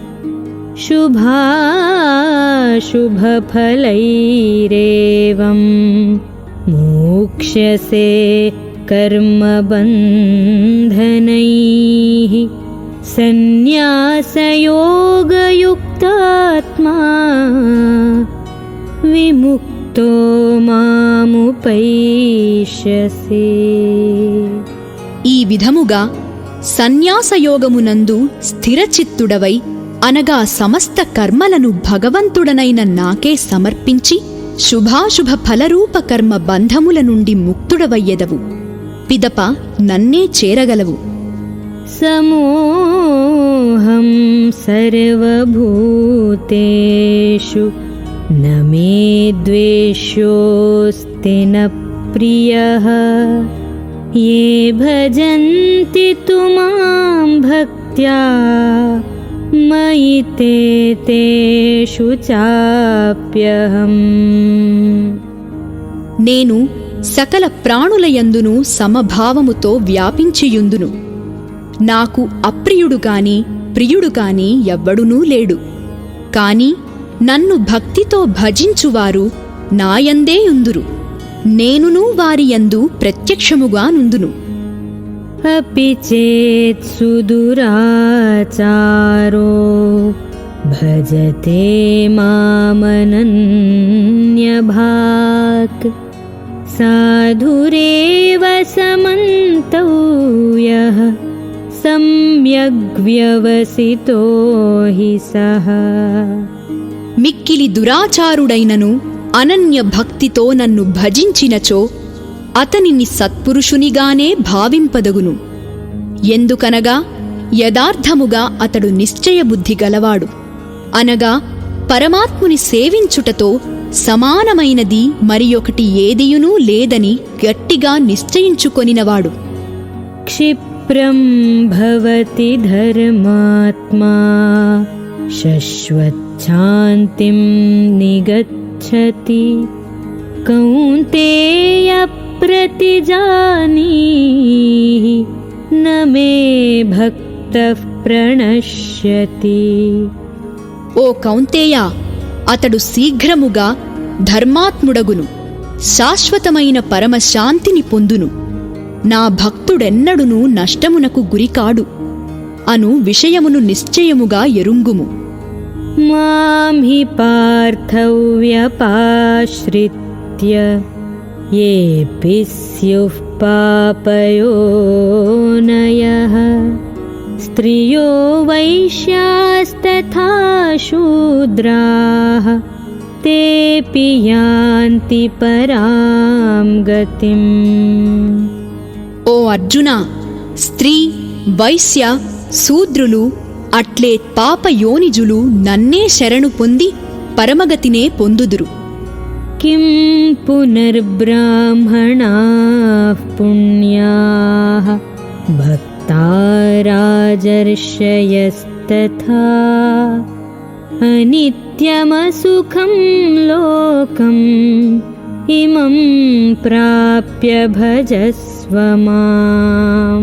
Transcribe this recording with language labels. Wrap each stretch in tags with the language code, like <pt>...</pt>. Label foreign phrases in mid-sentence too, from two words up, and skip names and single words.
<sa>శుభాశుభఫలైరేవం మోక్ష్యసే కర్మబంధనైః సన్యాసయోగయుక్తాత్మా युक्तो मामुपैष्यसे।</sa> <te>ఈ విధముగా సన్యాసయోగమునందు స్థిరచిత్తుడవై అనగా సమస్త కర్మలను భగవంతుడనైన నాకే సమర్పించి శుభాశుభ ఫలరూప కర్మ బంధముల నుండి ముక్తుడవయ్యెదవు. పిదప నన్నే చేరగలవు.</te> <sa>సమోహం సర్వభూతేషు న మే ద్వేష్యోస్తి న ప్రియః ఏ భజంతి తు మాం భక్త్యా మయి తే తేషు చాప్యహం.</sa> <te>నేను సకల ప్రాణులయందును సమభావముతో వ్యాపించియుందును. నాకు అప్రియుడు గాని ప్రియుడు గాని ఎవ్వడునూ లేడు. కాని నన్ను భక్తితో భజించువారు నాయందే యుందురు. నేనును వారియందు ప్రత్యక్షముగా నుందును.</te> <sa>अपि चेत् सुदुराचारो भजते मामनन्यभाक् साधुरेव समन्तव्यः सम्यग्व्यवसितो हि सः.</sa> <te>మిక్కిలి దురాచారుడైనను అనన్య భక్తితో నన్ను భజించినచో అతనిని సత్పురుషునిగానే భావింపదగును. ఎందుకనగా యథార్థముగా అతడు నిశ్చయబుద్ధి గలవాడు. అనగా పరమాత్ముని సేవించుటతో సమానమైనది మరియొకటి ఏదియునూ లేదని గట్టిగా నిశ్చయించుకొనినవాడు.</te> <sa>क्षिप्रं भवति धर्मात्मा शश्वच्छान्तिं निगच्छति कौन्तेय प्रतिजानीहि न मे भक्तः प्रणश्यति.</sa> <te>ఓ కౌంతేయ, అతడు శీఘ్రముగా ధర్మాత్ముడగును, శాశ్వతమైన పరమశాంతిని పొందును. నా భక్తుడెన్నడునూ నష్టమునకు గురికాడు అను విషయమును నిశ్చయముగా ఎరుంగుము.</te> <sa>मां हि पार्थव्यपाश्रित्य येऽपि स्युः पापयोनयः स्त्रियो वैश्यास्तथा शूद्राः तेऽपि यान्ति परां गतिम्.</sa> <te>ఓ అర్జున, స్త్రీ, వైశ్య, శూద్రులు అట్లే పాపయోనిజులు నన్నే శరణు పొంది పరమగతినే పొందుదురు.</te> <sa>किं पुनर्ब्राह्मणाः पुण्याः भक्ता राजर्षयस्तथा अनित्यमसुखं लोकम् इमं प्राप्य भजस्व माम्.</sa>